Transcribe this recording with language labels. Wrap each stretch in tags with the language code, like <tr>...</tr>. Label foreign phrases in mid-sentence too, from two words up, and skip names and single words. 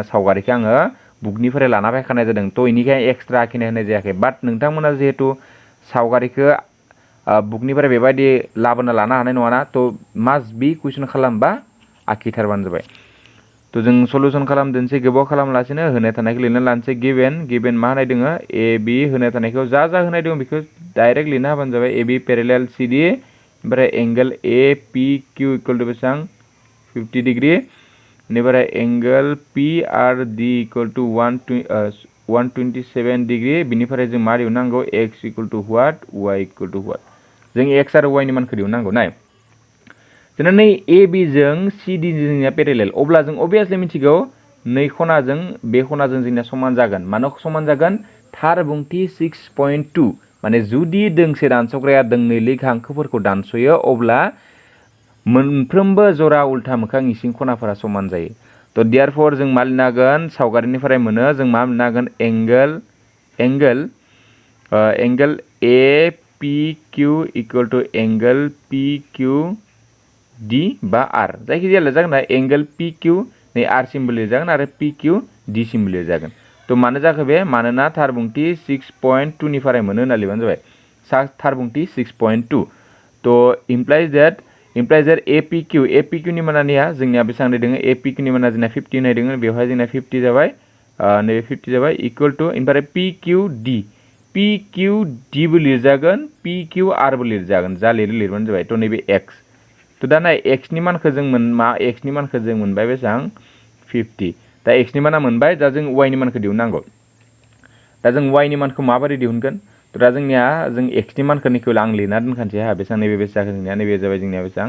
<brx>सावगारिखौ आङो बुकनिफ्राय लाना फैखानाय जादों तो इनिखाय एक्सट्रा आखिनाय होनाय जायाखै बाट नोंथांमोना जिहेतु सावगारिखौ बुकनिफ्राय बेबायदि लाबोना लानो हानाय नङाना तो</brx> <en>must be question</en> <brx>खालामबा आखिथारबानो जाबाय तो जों सल्युसन खालामदोंसै गोबाव खालामलासिनो होनाय थानायखौ लिरना लानोसै गिभेन मा होनाय दङ AB होनाय थानायखौ जा होनाय दङ बेखौ डाइरेक्ट लिरना होबानो जाबाय AB पेरेलेल CD ओमफ्राय एंगल APQ</brx> <en>equal to</en> <brx>बेसेबां 50 डिग्री बेनिफ्राय एंगल PRD</brx> <en>equal to</en> <brx>120 127 डिग्री बिनिफ्राय जों मा दिहुननांगौ x</brx> <en>equal to what</en> <brx>y</brx> <en>equal to what</en> <brx>जों x आरो y नि मानखौ दिहुननांगौ नाय जोंना नै AB जों CD जोंनिया पेरेलेल अब्ला जों अबियसलि मिथिगौ नै खनाजों बे खनाजों जोंनिया समान जागोन मानो समान जागोन थार बुंथि 6.2 माने जुदि दोंसे दानस'ग्राया दोंनै लिग हांखोफोरखौ दानस'यो अब्ला मोनफ्रोमबो जरा उल्था मोखां इसिं खनाफोरा समान जायो तो देयरफॉर जों मा लिरनो हागोन सावगारिनिफ्राय मोनो जों मा लिरनो हागोन एंगल APQ</brx> <en>equal to angle</en> <brx>PQD बा R जायखिजाया लिरजागोन ना एंगल PQ नै R सिम्बल लिरजागोन आरो PQD सिम्बल लिरजागोन तो मानो जाखो बे मानोना थार बुंथि 6.2 निफ्राय मोनो होनना लिरबानो जाबाय थार बुंथि 6.2 तो</brx> <en>implies that</en> <brx>APQ नि मानानिया जोंनिया बेसेबां दङ APQ नि माना जोंना 50 होनाय दङ बेवहाय जोंना 50 जाबाय नैबे 50 जाबाय</brx> <en>equal to</en> <brx>ओमफ्राय PQD बो लिरजागोन PQR बो लिरजागोन जा लिरबानो जाबाय तो नैबे x तो दा नाय x नि मानखौ जों मोनबाय बेसेबां 50 दा x नि माना मोनबाय दा जों y नि मानखौ दिहुननांगौ दा जों y नि मानखौ माबोरै दिहुनगोन तो दा जोंनिया जों x नि मानखौ निखौ आं लिरना दोनखानोसै हा बेसेबां नैबे बेसे जागोन जोंनिया नैबे जाबाय जोंनिया बेसेबां</brx>